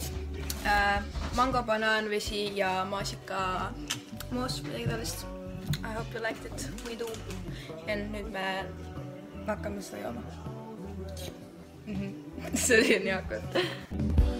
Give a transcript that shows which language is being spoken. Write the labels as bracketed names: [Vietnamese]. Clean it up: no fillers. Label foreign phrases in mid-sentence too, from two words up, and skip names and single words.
[Estonian] Mango, banaan, vesi ja maasika moos midagi taolist. [English] I hope you liked it. We do. [Estonian] Ja nüüd me hakkame seda jooma. See oli nii hakkavad.